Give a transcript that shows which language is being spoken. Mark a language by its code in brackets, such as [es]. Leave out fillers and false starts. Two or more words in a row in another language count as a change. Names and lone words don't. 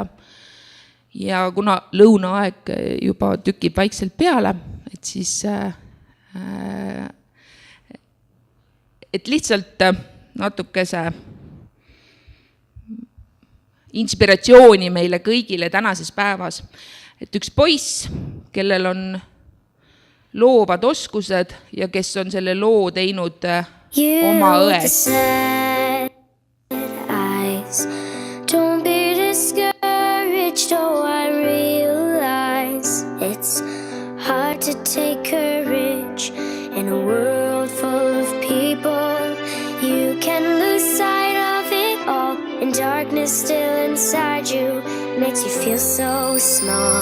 [et] Ja kuna lõunaaeg juba tükib vaikselt peale, et siis et lihtsalt natukese inspiratsiooni meile kõigile tänases päevas, et üks poiss, kellel on loovad oskused ja kes on selle loo teinud oma ões. [en] Don't be discouraged, oh I realize it's hard to take courage in a world full of people. You can lose sight of it all, and darkness still inside you makes you feel so small.